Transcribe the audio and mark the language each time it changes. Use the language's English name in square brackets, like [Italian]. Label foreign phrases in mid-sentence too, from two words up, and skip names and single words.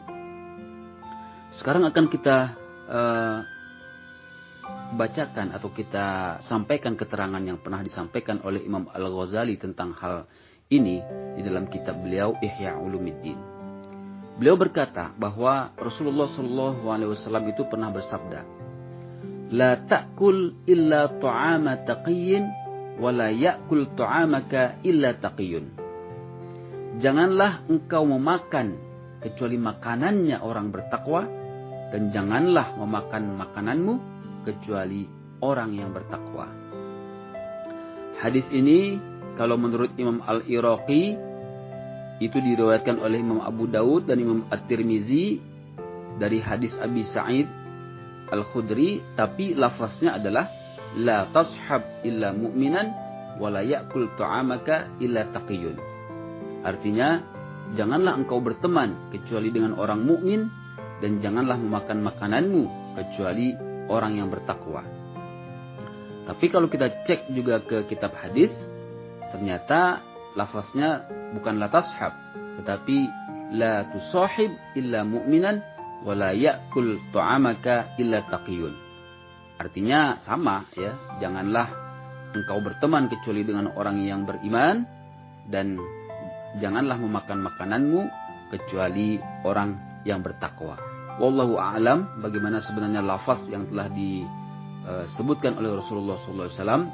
[Indonesian] Sekarang akan kita bacakan atau kita sampaikan keterangan yang pernah disampaikan oleh Imam Al-Ghazali tentang hal ini di dalam kitab beliau Ihya Ulumuddin. Beliau berkata bahwa Rasulullah SAW itu pernah bersabda, [Arabic] "لا تأكل إلا طعام تقي ولا يأكل طعامك إلا تقي." [Indonesian] Janganlah engkau memakan kecuali makanannya orang bertakwa, dan janganlah memakan makananmu kecuali orang yang bertakwa. Hadis ini kalau menurut Imam Al-Iraqi itu diriwayatkan oleh Imam Abu Daud dan Imam At-Tirmizi dari hadis Abi Sa'id Al-Khudri, tapi lafaznya adalah [Arabic] لا تصحب إلا مؤمنا ولا يأكل طعامك إلا تقي. [Indonesian] Artinya, janganlah engkau berteman kecuali dengan orang mukmin, dan janganlah memakan makananmu kecuali orang yang bertakwa. Tapi kalau kita cek juga ke kitab hadis, ternyata lafaznya bukan [Arabic] لا تصحب, [Indonesian] tetapi [Arabic] لا تصاحب إلا مؤمنا ولا يأكل طعامك إلا تقي. [Indonesian] Artinya sama ya, janganlah engkau berteman kecuali dengan orang yang beriman, dan janganlah memakan makananmu kecuali orang yang bertakwa. [Arabic] والله أعلم [Indonesian] bagaimana sebenarnya lafaz yang telah disebutkan oleh Rasulullah SAW.